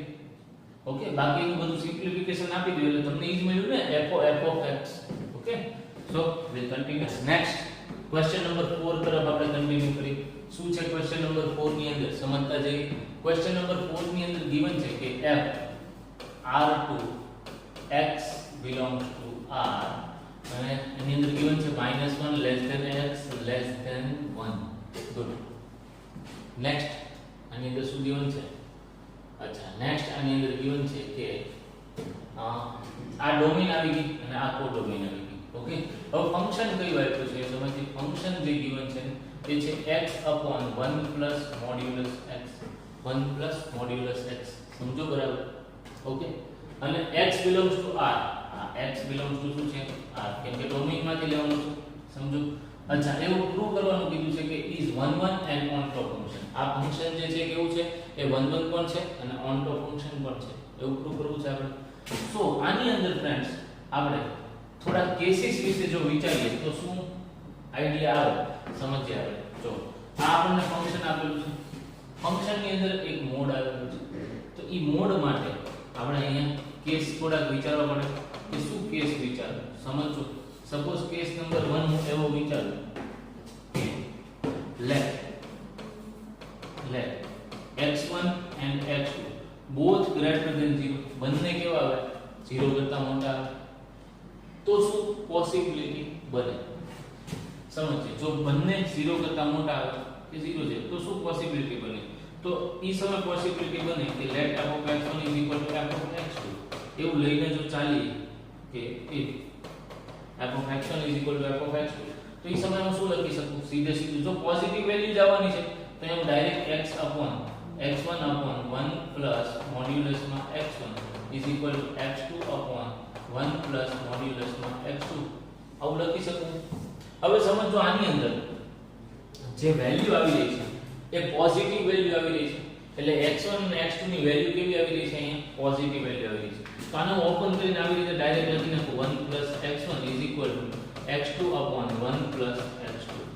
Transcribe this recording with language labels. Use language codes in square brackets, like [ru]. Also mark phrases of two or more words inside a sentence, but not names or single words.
[gu] ઓકે બાકીનું બધું સિમ્પ્લિફિકેશન આપી દીધું એટલે તમને ઈ જ મળ્યું ને [en] f of x. okay so will continue next question number [gu] 4 તરફ આપણે કન્ટિન્યુ કરીએ. શું છે [en] question number [gu] 4 ની અંદર સમજતા જઈએ. [en] question number [gu] 4 ની અંદર given છે કે [en] f r2 x belongs to r [gu] અને એની અંદર given છે [en] -1 less than x less than 1. [gu] ગુડ. નેક્સ્ટ આની અંદર શું given છે? અચ્છા નેક્સ્ટ આની અંદર given છે કે આ ડોમેન આવી ગઈ અને આ કોડોમેન આવી ગઈ. ઓકે હવે ફંક્શન કઈ વાપર્યું છે સમજીએ. ફંક્શન જે given છે એ છે [en] x upon 1 plus modulus x 1 plus modulus x. [gu] સમજો બરાબર. ઓકે અને [en] x belongs to r. x belongs to [gu] શું છે? r કેમ કે ડોમેન માંથી લેવાનું છે. સમજો. અચ્છા એવું પ્રૂવ કરવાનું કીધું છે કે [en] is 1 1 and on top function. [gu] આ ફંક્શન જે છે કેવું છે? એ 1 1 પણ છે અને [en] on top function [gu] પણ છે. એવું પ્રૂવ કરવું છે આપણે. સો આની અંદર ફ્રેન્ડ્સ આપણે થોડા કેસીસ વિશે જો વિચારીએ તો શું આઈડિયા આવે સમજીએ આપણે. જો આ આપણને ફંક્શન આપેલું છે. ફંક્શન ની અંદર એક મોડ આવેલું છે. તો ઈ મોડ માટે આપણે અહીંયા કેસ થોડાક વિચારવા પડે કે શું કેસ વિચારો સમજો. [en] suppose case number 1 [gu] હું એવો વિચારું કે [en] let x1 and x2 both greater than 0. [gu] બંને કેવા આવે? 0 કરતા મોટા આવે. તો શું પોસિબિલિટી બને? સમજીએ. જો બંને 0 કરતા મોટા આવે કે 0 છે તો શું પોસિબિલિટી બને? તો ઈ સમય પોસિબિલિટી બને કે [en] let f of x1 = f of x2. [gu] એવું લઈને જો ચાલીએ કે [en] if f of x1 = f of x2 [gu] તો ઈ સમયમાં શું લખી શકું? સીધું જો [en] positive value [gu] જ આવવાની છે તો એમ ડાયરેક્ટ [en] x1 upon 1 plus modulus [gu] માં [en] x1 = x2 upon 1 plus modulus [gu] માં x2 આવું લખી શકું. હવે સમજો આની અંદર જે વેલ્યુ આવી રહી છે એ [en] positive value [gu] આવી રહી છે એટલે x1 અને x2 ની વેલ્યુ કેવી આવી રહી છે અહીંયા [en] positive value [gu] આવી રહી છે તો આને ઓપન કરીને આવી રીતે ડાયરેક્ટ લખી નાખો 1 x1 x2 1 x2